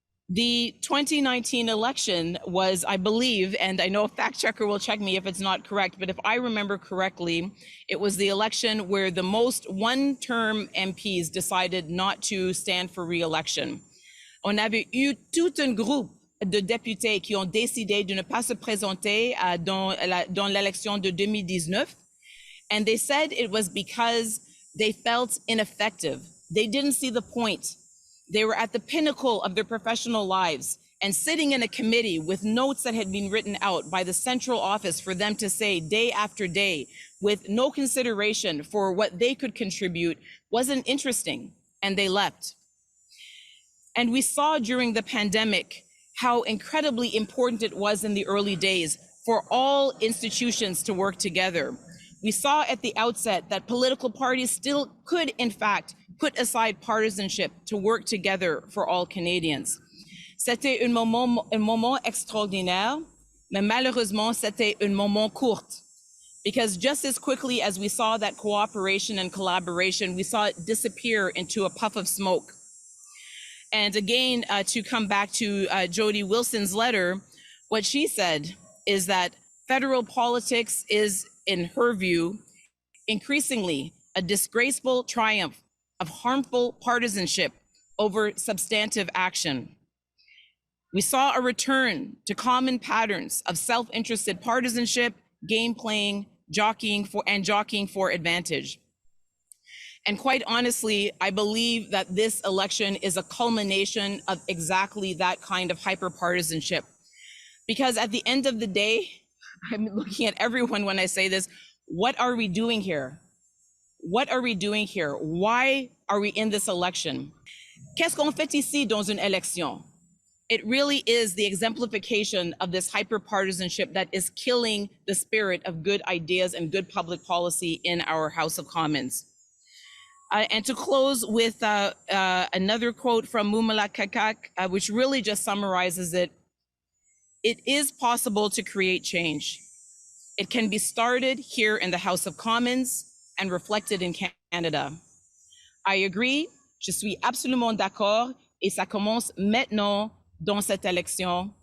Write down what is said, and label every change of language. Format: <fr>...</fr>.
<en>The 2019 election was, I believe, and I know a fact checker will check me if it's not correct, but if I remember correctly, it was the election where the most one-term MPs decided not to stand for re-election.</en> <fr>On avait eu tout un groupe de députés qui ont décidé de ne pas se présenter dans l'élection de 2019.</fr> <en>And they said it was because they felt ineffective. They didn't see the point. They were at the pinnacle of their professional lives and sitting in a committee with notes that had been written out by the central office for them to say day after day with no consideration for what they could contribute wasn't interesting, and they left. And we saw during the pandemic how incredibly important it was in the early days for all institutions to work together. We saw at the outset that political parties still could, in fact, put aside partisanship to work together for all Canadians.</en> <fr>C'était un moment extraordinaire, mais malheureusement, c'était un moment court.</fr> <en>Because just as quickly as we saw that cooperation and collaboration, we saw it disappear into a puff of smoke. And again, to come back to Jody Wilson's letter, what she said is that federal politics is, in her view, increasingly a disgraceful triumph of harmful partisanship over substantive action. We saw a return to common patterns of self-interested partisanship, game playing, jockeying for advantage. And quite honestly, I believe that this election is a culmination of exactly that kind of hyper-partisanship. Because at the end of the day, I'm looking at everyone when I say this, what are we doing here? What are we doing here? Why are we in this election?</en> <fr>Qu'est-ce qu'on fait ici dans une élection?</fr> <en>It really is the exemplification of this hyper-partisanship that is killing the spirit of good ideas and good public policy in our House of Commons. And to close with another quote from Mumala Kakak, which really just summarizes it. It is possible to create change. It can be started here in the House of Commons and reflected in Canada. I agree,</en> <fr>je suis absolument d'accord, et ça commence maintenant dans cette élection.</fr>